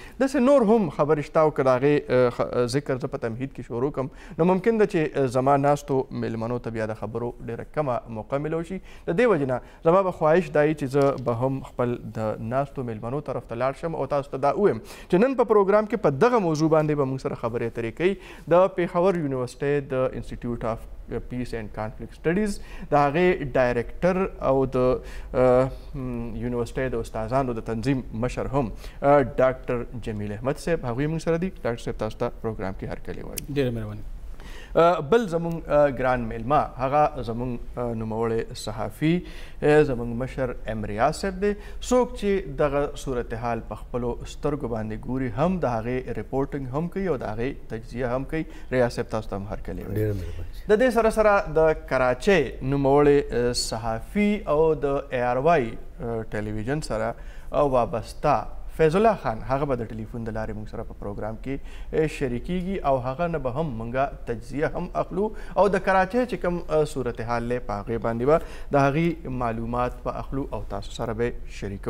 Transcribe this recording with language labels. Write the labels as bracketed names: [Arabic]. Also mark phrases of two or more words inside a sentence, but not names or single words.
[Pashto] داسې نور هم خبرې شته، او که د هغې ذکر زه په تمهید کې شروع کړم، نو ممکن ده چې زما ناستو میلمنو ته بیا د خبرو ډېره کمه موقع میلو شي. د دې وجې نه زما به خواهش دا وي چې زه به هم خپل د ناستو میلمنو طرف ته لاړ شم او تاسو ته دا ووایم چې نن په پروګرام کې په دغه موضوع باندې به موږ سره خبرې اترې کوي. د پېښور یونیورسټۍ د انسټیټیوټ آف پیس اینڈ کانفلکٹ سټډیز د هغې ډایرکټر او د یونیورسټۍ د استادانو د تنظیم مشر هم ډاکټر جمیل احمد صاحب، هغوی موږ سره دي. ډاکټر صاحب تاسو ته پروګرام کې هرکلی وایو. ډېره مهرباني. بل زموږ ګران میلمه هغه زموږ نوموړی صحافي، زموږ مشر ام ریاض صاحب دی، څوک چې دغه صورتحال په خپلو سترګو باندې ګوري، هم د هغې رپورټنګ هم کوي او د هغې تجزیه هم کوي. ریاض صاحب تاسو ته هم هرکلی وایو. ډېره مهرباني. د دې سره سره د کراچۍ نوموړی صحافي او د اے آر وائی ټلویزیون سره وابسته فیض الله خان، هغه به د ټلیفون د لارې موږ سره په پروګرام کې شریکیږي او هغه نه به هم موږ تجزیه هم اخلو او د کراچۍ چې کوم صورتحال دی په هغې باندې به د هغې معلومات به اخلو او تاسو سره به شریکو.